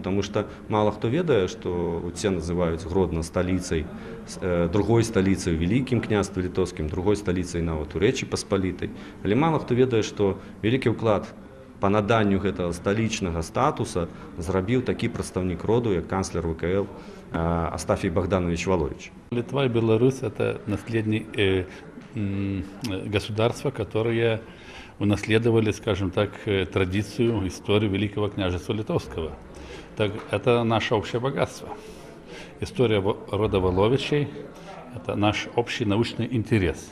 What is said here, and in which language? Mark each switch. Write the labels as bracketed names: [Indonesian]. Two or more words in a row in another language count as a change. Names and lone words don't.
[Belarusian] Таму што мала хто ведае, што усе называюць Гродна сталіцай, другой сталіцай у Вялікім княстве літоўскім, другой сталіцай нават у Рэчы Паспалітай. Але мала хто ведае, што вялікі ўклад па наданню гэтага сталічнага статуса зрабіў такі прадстаўнік роду, як канцлер ВКЛ Астафій Богданович Валович. [Russian] Литва и Беларусь – это наследники государства, которые унаследовали, скажем так, традицию, историю Великого княжества Литовского. Так, это наше общее богатство. История рода Валовичей – это наш общий научный интерес.